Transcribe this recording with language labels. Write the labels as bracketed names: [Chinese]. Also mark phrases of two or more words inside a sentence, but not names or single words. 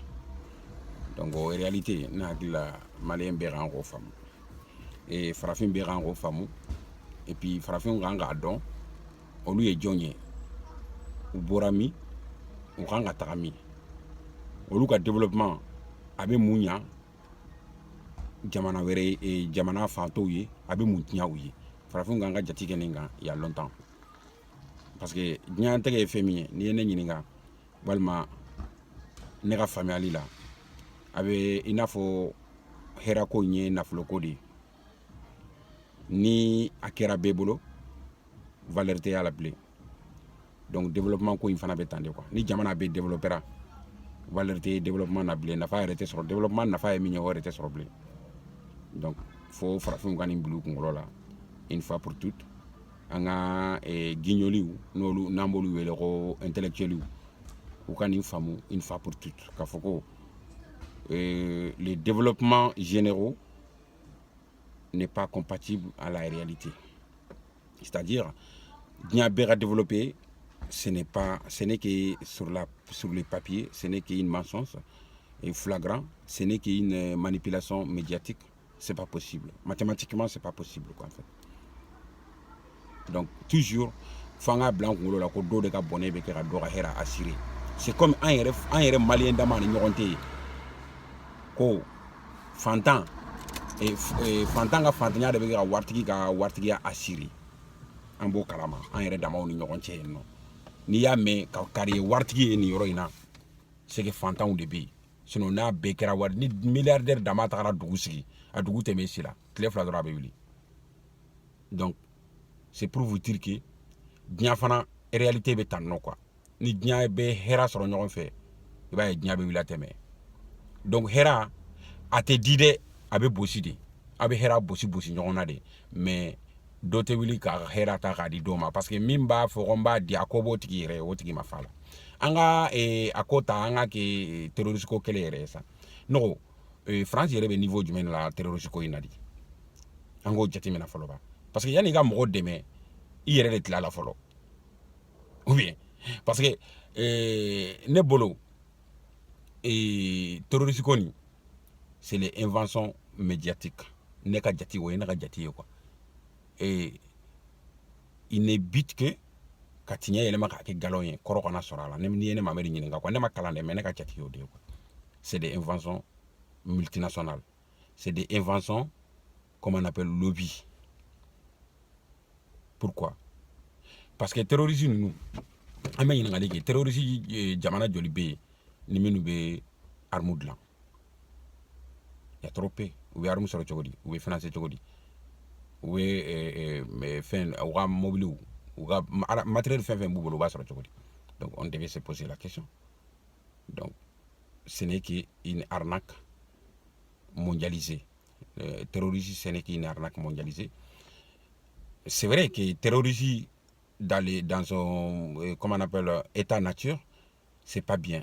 [Bambara] Donc o réalité ne hakili la maliyɛn bɛɛ kan k'o faamu, farafin bɛɛ kan k'o faamu, [French] et puis [Bambara] farafinw kan k'a dɔn olu ye jɔn ye, u bɔra min, u kan ka taga min, olu ka développement a bɛ mun ɲa jamana wɛrɛ jamana fantow ye, a bɛ mun tiɲɛ u ye. Farafinw kan ka jate kɛ nin kan [French] il y a longtemps, parce que [Bambara] diɲɛnatigɛ ye fɛn min ye n'i ye ne ɲininka walima ne ka faamuyali la a bɛ i n'a fɔ hɛrɛko in ye nafoloko de ye. Ni a kɛra bɛɛ bolo valeur tɛ y'a la bilen. Donc développement ko in fana bɛ tan de quoi. Ni jamana bɛ développera valeur tɛ développement na bilen, nafa yɛrɛ tɛ sɔrɔ. Développement nafa ye min ye o yɛrɛ tɛ sɔrɔ bilen. Donc fo farafinw ka nin bila u kunkolo la [French] une fois pour toutes, [Bambara] an ka guignoliw n'olu n'an b'olu wele ko intellectuels u ka nin faamu [French] une fois pour toutes [Bambara] k'a fɔ ko [French] les développements généraux n'est pas compatible à la réalité. C'est-à-dire [Bambara] diɲɛ bɛɛ ka [French] développer, ce n'est que sur les papiers, ce n'est qu'une mensonge et flagrant, ce n'est qu'une manipulation médiatique. C'est pas possible. Mathématiquement, c'est pas possible quoi en fait. Donc toujours [Bambara] fo an ka bila an kunkolo la ko dɔ de ka bɔnɛ bɛ kɛ ka dɔ ka hɛrɛ assurer. [French] C'est comme [Bambara] an yɛrɛ maliyɛn dama ni ɲɔgɔn tɛ yen ko fantan ka fantanya de bɛ kɛ ka waritigi ka waritigiya assurer. An b'o kalama an yɛrɛ damaw ni ɲɔgɔn cɛ yen nɔ. N'i y'a mɛn ka kari ye waritigi ye nin yɔrɔ in na, [French] c'est que [Bambara] fantanw de bɛ yen. Sinon n'a bɛɛ kɛra wari ni milliardaire dama tagara dugu sigi a dugu tɛmɛ si la tile fila dɔrɔn a bɛ wuli. [French] Donc c'est pour vous dire que [Bambara] diɲɛ fana réalité bɛ tan nɔ quoi. Ni diɲɛ bɛ hɛrɛ sɔrɔ ɲɔgɔn fɛ i b'a ye diɲɛ bɛ wuli a tɛmɛ. Donc hɛrɛ a tɛ di dɛ, a bɛ bosi de, a bɛ hɛrɛ bosi ɲɔgɔn na de, mais dɔ tɛ wuli k'a hɛrɛ ta k'a di dɔw ma, [French] parce que [Bambara] min b'a fɔ ko n b'a di a ko b'o tigi yɛrɛ ye o tigi ma fa la. An ka a ko ta an ka kɛ terroriste ko kɛlɛ yɛrɛ ye sa. Non France yɛrɛ bɛ niveau jumɛn la terroriste ko in na di? An k'o jateminɛ fɔlɔ ba, [French] parce que [Bambara] yanni i ka mɔgɔ dɛmɛ i yɛrɛ de tila la fɔlɔ, [French] ou bien parce que [Bambara] ne bolo terroriste ko nin [French] c'est les inventions médiatiques. [Bambara] Ne ka jate o ye ne ka jate ye quoi. [French] Il n'est but que [Bambara] ka tiɲɛ yɛlɛma k'a kɛ galon ye kɔrɔ kana sɔrɔ a la. N'i ye ne Mamɛdi ɲininka quoi, ne ma kalan dɛ mais ne ka jate y'o de ye quoi. [French] C'est des inventions multinationales, c'est des inventions comme on appelle lobby. Pourquoi? Parce que [Bambara] terrorisme ninnu an bɛ ɲininkali kɛ terroriste jamana joli bɛ yen ni minnu bɛ arme dilan? [French] Il y a trop peu. [Bambara] U bɛ arme sɔrɔ cogo di? U bɛ financer cogo di? U bɛ fɛn u ka mobiliw u ka matériel fɛn fɛn b'u bolo u b'a sɔrɔ cogo di? [French] Donc on devait se poser la question. Donc ce n'est qu'une arnaque mondialisée. Terrorisme, ce n'est qu'une arnaque mondialisée. C'est vrai que terrorisme dans son comment on appelle état nature, c'est pas bien.